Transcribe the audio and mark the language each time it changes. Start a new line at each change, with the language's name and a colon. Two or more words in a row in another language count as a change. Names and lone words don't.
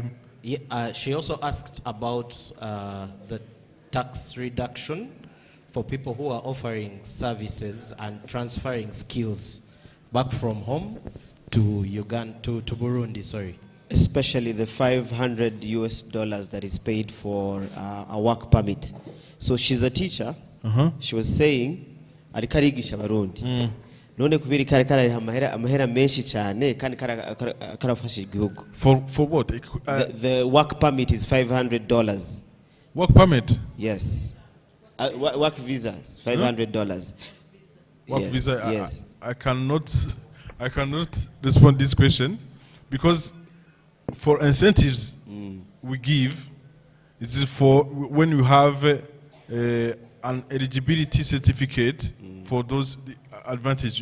English: Yeah, she also asked about the tax reduction for people who are offering services and transferring skills back from home to Uganda, to Burundi, sorry. Especially the $500 that is paid for a work permit. So she's a teacher. She was saying,
Rundi: "Arikarigisha Barundi." None kubiri kare kare amahera menshi cyane kandi karafasha igihugu.
English: For what? The work permit is $500. Work permit? Yes. Work visa is $500. Work yes. visa? Yes. I cannot respond to this question because for incentives we give, it is for when you have an eligibility certificate for those advantage.